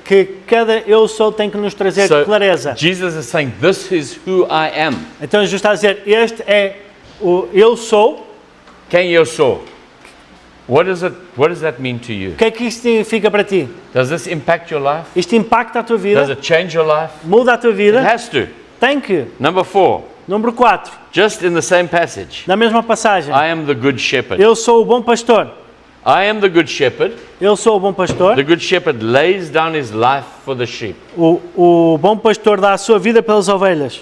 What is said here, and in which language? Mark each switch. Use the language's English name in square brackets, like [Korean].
[Portuguese] que cada eu sou tem que nos trazer [English] So [Portuguese] clareza. [English] Jesus is saying, this is who I am. [Portuguese] Então Jesus está a dizer, este é o eu sou. Quem eu sou? [English] What does that mean to you? [Portuguese] O que é que isto significa para ti? [English] Does this impact your life? [Portuguese] Isto impacta a tua [English] Does [Portuguese] vida? [English] it change your life? [Portuguese] Muda a tua [English] It [Portuguese] vida? [English] has to. [Portuguese] Tem que. [English] Number 4, [Portuguese] Número 4, [English] just in the same passage. [Portuguese] na mesma passagem. [English] I am the good shepherd. [Portuguese] Eu sou o bom pastor. [English] I am the good shepherd. [Portuguese] Eu sou o bom pastor. [English] The good shepherd lays down his life for the sheep. [Portuguese] O bom pastor dá a sua vida pelas ovelhas.